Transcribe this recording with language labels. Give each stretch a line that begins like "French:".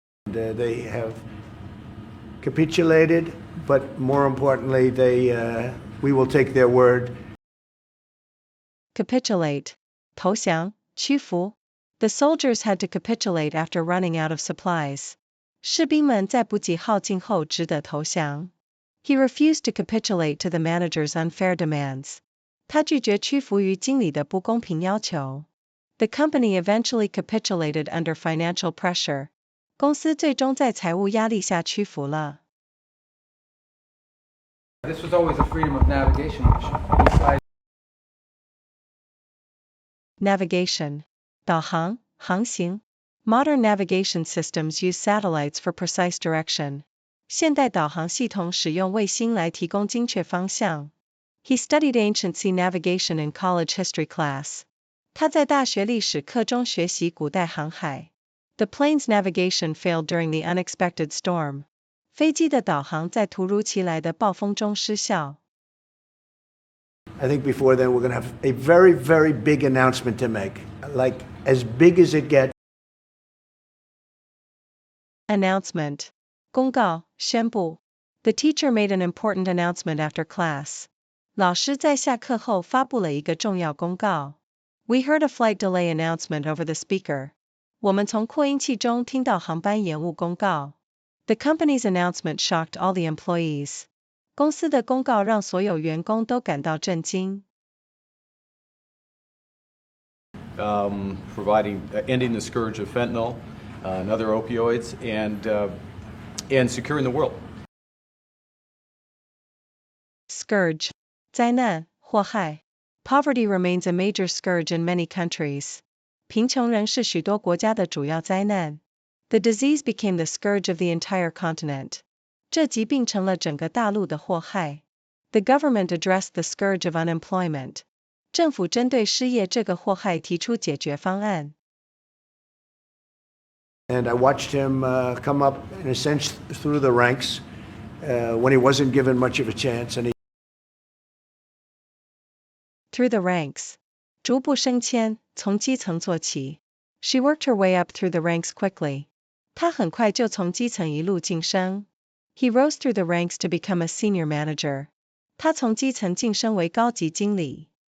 English: They have capitulated, but more importantly, we will take their word.
Chinese: Capitulate. 投降,屈服.
English: The soldiers had to capitulate after running out of supplies.
Chinese: 士兵们在补给耗尽后只得投降.
English: He refused to capitulate to the manager's unfair demands.
Chinese: 他拒绝屈服于经理的不公平要求.
English: The company eventually capitulated under financial pressure.
Chinese: 公司最终在财务压力下屈服了。
English: This was always a freedom of navigation issue. Besides Navigation. 导航, 航行.Modern navigation systems use satellites for precise direction.
Chinese: 现代导航系统使用卫星来提供精确方向。
English: He studied ancient sea navigation in college history class.
Chinese: 他在大学历史课中学习古代航海。
English: The plane's navigation failed during the unexpected storm.
Chinese: 飞机的导航在突如其来的暴风中失效。
English: I think before then we're going to have a very, very big announcement to make, like as big as it gets.
Chinese: Announcement. 公告, 宣布.
English: The teacher made an important announcement after class.
Chinese: 老师在下课后发布了一个重要公告。
English: We heard a flight delay announcement over the speaker.
Chinese: 我们从扩音器中听到航班延误公告。
English: The company's announcement shocked all the employees.
Chinese: 公司的公告让所有员工都感到震惊。
English: Ending the scourge of fentanyl and other opioids, and securing the world.
Chinese: Scourge. 灾难, 祸害.
English: Poverty remains a major scourge in many countries.
Chinese: 贫穷仍是许多国家的主要灾难。
English: The disease became the scourge of the entire continent.
Chinese: 这疾病成了整个大陆的祸害。
English: The government addressed the scourge of unemployment.
Chinese: 政府针对失业这个祸害提出解决方案。
English: And I watched him come up, in a sense, through the ranks when he wasn't given much of a chance. And he
Chinese: Through the ranks. 逐步升迁，从基层做起。
English: She worked her way up through the ranks quickly.
Chinese: 她很快就从基层一路晋升。
English: He rose through the ranks to become a senior manager.
Chinese: 他从基层晋升为高级经理。